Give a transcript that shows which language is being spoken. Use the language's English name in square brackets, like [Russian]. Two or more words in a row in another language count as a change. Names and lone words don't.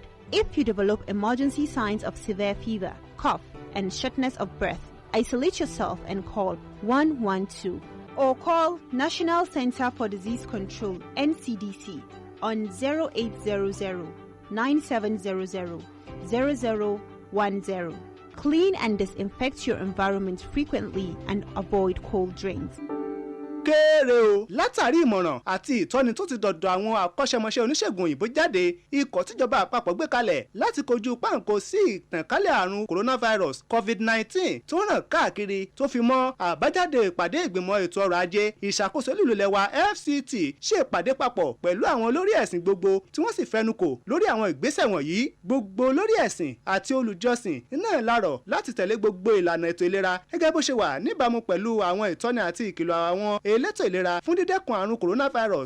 [English] If you develop emergency signs of severe fever, cough, and shortness of breath, isolate yourself and call 112 or call National Center for Disease Control NCDC on 0800 9700 0010. Clean and disinfect your environment frequently and avoid cold drinks. [Yoruba] kéré o látàrí ìmọ̀ràn àti ìtọ́ni tó ti dọ̀dọ̀ àwọn akọ́ṣẹ́mọṣẹ́ oníṣègùn òyìnbó jáde ikọ̀ tíjọba àpapọ̀ gbé kalẹ̀ láti kojú páńkó sí ìtànkálẹ̀ àrùn coronavirus covid-19 tó ràn káàkiri tó fi mọ́ àbájáde ìpàdé ìgbìmọ̀ ètò ọrọ̀ ajé ìṣàkóso lílo lẹ́wà FCT ṣe ìpàdé papọ̀ pẹ̀lú àwọn olórí ẹ̀sìn gbogbo tí wọ́n sì fẹnukò lórí àwọn ìgbésẹ̀ wọ̀nyí. Gbogbo olórí ẹ̀sìn àti olùjọ́sìn náà lárọ̀ láti tẹ̀lé gbogbo ìlànà ètò ìlera gẹ́gẹ́ bó ṣe wà níbàámu pẹ̀lú àwọn ìtọ́ni àti ìkìlọ̀ àwọn elétò ìlera fún dídẹ́kun àrùn coronavirus.